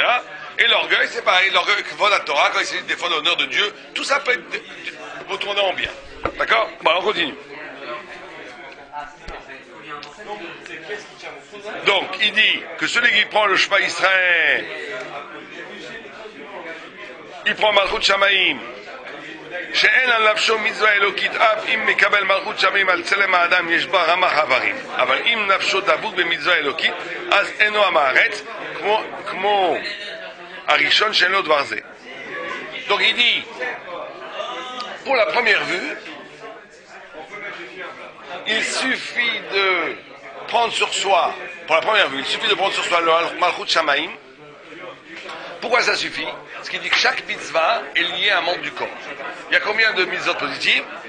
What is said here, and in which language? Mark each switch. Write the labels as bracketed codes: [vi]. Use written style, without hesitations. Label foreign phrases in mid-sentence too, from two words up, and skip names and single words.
[fr] Et l'orgueil, c'est pareil. L'orgueil qui vole la Torah, quand il s'agit de défendre l'honneur de Dieu, tout ça peut être retourné en bien. D'accord? Bon, on continue. Donc, il dit que celui qui prend le [he] שמע ישראל, [fr] il prend [he] מלכות שמים. שאין על נפשו מצווה אלוקית אף אם מקבל מלכות שמיים על צלם האדם יש בה רמ"ח איברים, אבל אם נפשו דבוק במצווה אלוקית אז אינו עם הארץ כמו הראשון שאין לו דבר זה. [fr] Donc il dit, pour la première vue, il suffit de prendre sur soi, pour la première vue, il suffit de prendre sur soi le [he] מלכות שמים. [fr] Pourquoi ça suffit? Parce qu'il dit que chaque mitzvah est liée à un membre du corps. Il y a combien de mitzvot positives?